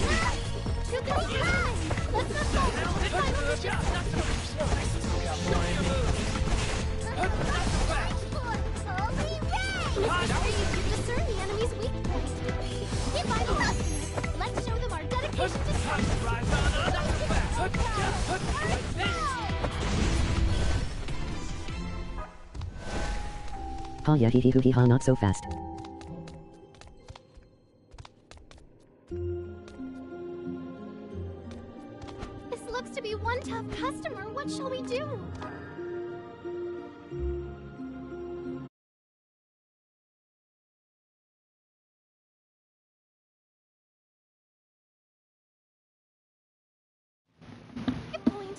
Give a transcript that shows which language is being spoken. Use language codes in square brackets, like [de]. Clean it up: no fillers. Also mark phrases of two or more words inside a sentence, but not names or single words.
[en] 2 customers. Let's not fall. Final mission. You discern the enemy's weak point. Hit by the customers. Let's show them our dedication to Ha ya hee hee hoo hee ha, not so fast. This looks to be one tough customer. What shall we do? Good point.